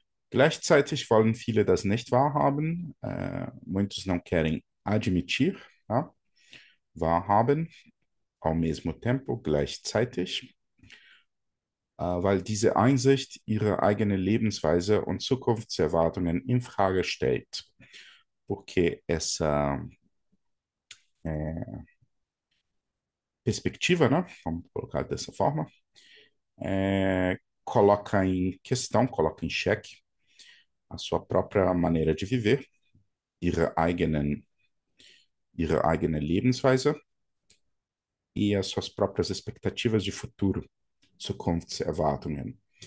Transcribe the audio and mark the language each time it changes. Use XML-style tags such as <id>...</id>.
<de>Gleichzeitig wollen viele das nicht wahrhaben,</de> <pt>muitos não querem admitir,</pt> <de>ja? Wahrhaben,</de> <pt>ao mesmo tempo,</pt> <de>gleichzeitig, weil diese Einsicht ihre eigene Lebensweise und Zukunftserwartungen in Frage stellt.</de> <pt>Porque essa perspectiva, né, vamos colocar dessa forma, coloca em questão, coloca em xeque a sua própria maneira de viver,</pt> <de>ihre eigene Lebensweise</de> <pt>e as suas próprias expectativas de futuro, Zukunftserwartungen.</pt>